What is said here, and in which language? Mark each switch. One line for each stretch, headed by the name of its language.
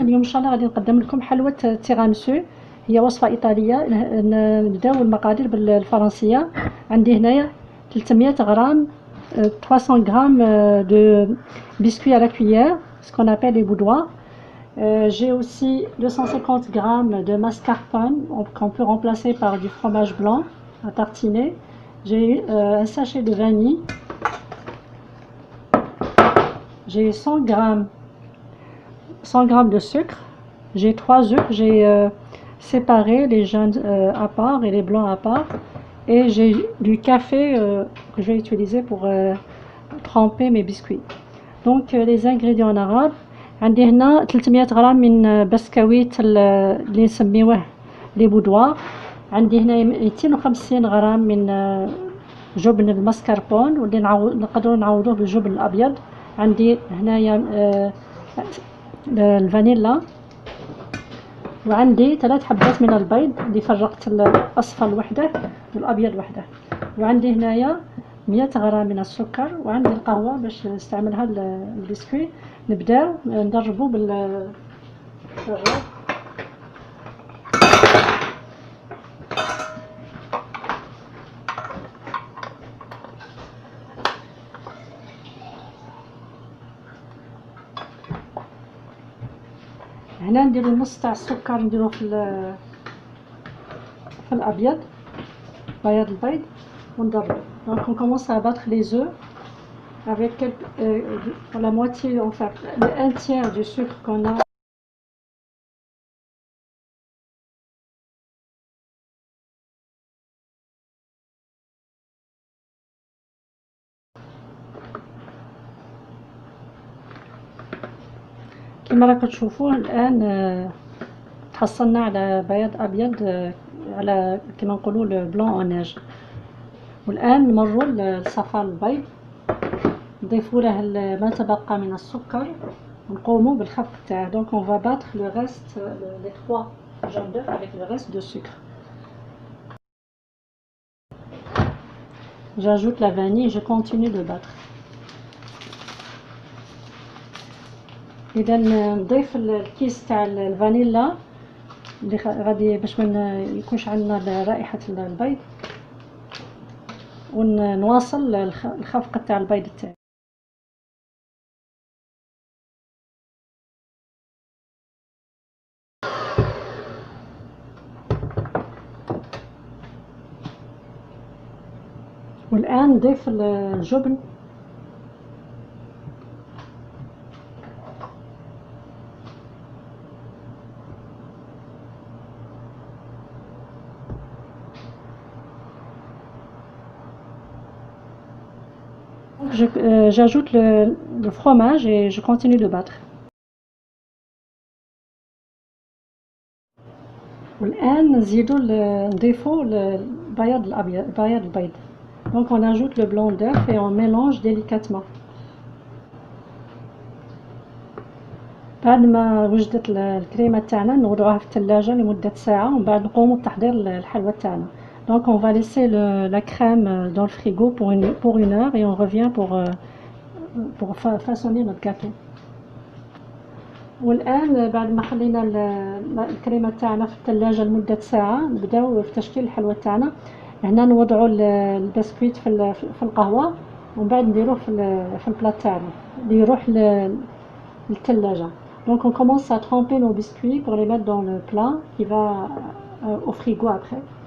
Arabic: اليوم ان شاء الله غادي نقدم لكم حلوى التيراميسو. هي وصفه ايطاليه. نبداو المقادير بالفرنسيه. عندي هنايا 300 غرام 300 غرام
French: de biscuits à la cuillère, ce qu'on appelle les boudoirs. J'ai aussi 250 grammes de mascarpone qu'on peut remplacer par du fromage blanc à tartiner. J'ai un sachet de vanille. J'ai 100 grammes de sucre. J'ai 3 œufs, j'ai séparé les jaunes à part et les blancs à part. Et j'ai du café que je vais utiliser pour tremper mes biscuits. Donc les ingrédients en arabe.
Arabic: عندي هنا 300 غرام من بسكويت اللي نسميوه لي بودوار. عندي هنا 250 غرام من جبن المسكربون واللي نقدروا نعوضوه بالجبن الابيض. عندي هنايا الفانيلا، وعندي 3 حبات من البيض اللي فرقت الاصفر وحده والابيض وحده، وعندي هنايا 100 غرام من السكر، وعندي القهوه باش نستعملها البسكوي. نبداو ندربوا بالرغيف. هنا نديرو نص تاع السكر نديروه في الابيض، بياض البيض، ونضربو.
French: Donc on commence à battre les œufs avec la moitié, enfin un tiers du sucre qu'on a.
Arabic: كما راكم تشوفوا الان تحصلنا على بياض ابيض، على كما نقولوا
French: لو بلون او نيج.
Arabic: والان نمروا لصفار البيض، نضيفوا له ما تبقى من السكر ونقوموا بالخفق تاعه.
French: دونك on va battre le reste, les 3 jaunes d'œufs avec le reste de sucre. J'ajoute la vanille et je continue de battre.
Arabic: اذا نضيف الكيس تاع الفانيلا اللي غادي باش ما يكونش عندنا رائحه البيض، ونواصل الخفق تاع البيض تاعي. والان نضيف الجبن.
French: J'ajoute le fromage et je continue de battre.
Arabic: والآن نزيدو نضيفو البياض البيض.
French: Donc on ajoute le blanc d'œuf et on mélange délicatement.
Arabic: بعد ما وجدت الكريمه تاعنا نوضعوها في الثلاجه لمده ساعه، ومن بعد نقوموا بتحضير الحلوى تاعنا.
French: Donc on va laisser la crème dans le frigo pour une heure et on revient pour façonner notre gâteau.
Arabic: والآن بعد ما خلينا الكريمه تاعنا في الثلاجه لمده ساعه نبداو في تشكيل الحلوى تاعنا. هنا نوضعوا البسكويت في القهوه، ومن بعد نديروه في البلاط تاعنا اللي يروح للثلاجه.
French: Donc on commence à tremper nos biscuits pour les mettre dans le plat qui va au frigo après.